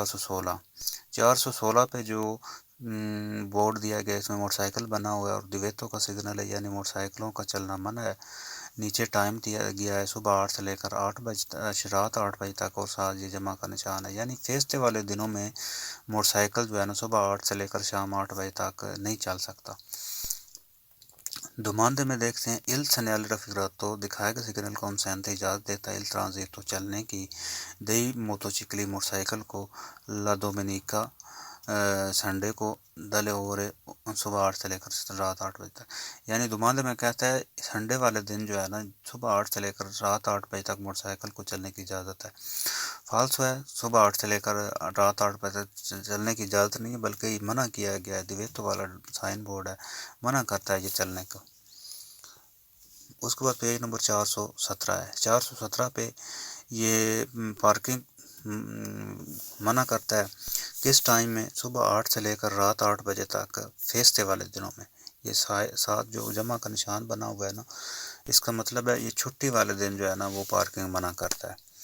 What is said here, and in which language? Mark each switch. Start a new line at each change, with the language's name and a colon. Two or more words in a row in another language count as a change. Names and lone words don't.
Urdu: 416 پہ جو بورڈ دیا گیا اس میں موٹر سائیکل بنا ہوا ہے اور دیویتو کا سگنل ہے یعنی موٹر سائیکلوں کا چلنا منع ہے نیچے ٹائم دیا گیا ہے صبح 8 سے لے کر 8 بجے رات 8 بجے تک اور ساتھ یہ جمع کا نشان ہے یعنی فیسٹے والے دنوں میں موٹر سائیکل جو ہے نا صبح 8 سے لے کر شام 8 بجے تک نہیں چل سکتا دماندے میں دیکھتے ہیں
Italian: il segnale raffigurato
Urdu: دکھائے گا سگنل کو consente اجازت دیتا ہے
Italian: il transito
Urdu: چلنے کی
Italian: dei motocicli
Urdu: موٹر سائیکل کو
Italian: la domenica
Urdu: سنڈے کو
Italian: dalle ore
Urdu: صبح 8 سے لے کر رات 8 بجے تک یعنی دماندے میں کہتا ہے سنڈے والے دن جو ہے نا صبح 8 سے لے کر رات 8 بجے تک موٹر سائیکل کو چلنے کی اجازت ہے فالسو ہے صبح 8 سے لے کر رات 8 بجے تک چلنے کی اجازت نہیں ہے بلکہ یہ منع کیا گیا ہے دیویتو والا سائن بورڈ ہے منع کرتا ہے یہ چلنے کو اس کے بعد پیج نمبر 417 ہے 417 پہ یہ پارکنگ منع کرتا ہے کس ٹائم میں صبح 8 سے لے کر رات 8 بجے تک فیسٹے والے دنوں میں یہ ساتھ جو جمع کا نشان بنا ہوا ہے نا اس کا مطلب ہے یہ چھٹی والے دن جو ہے نا وہ پارکنگ منع کرتا ہے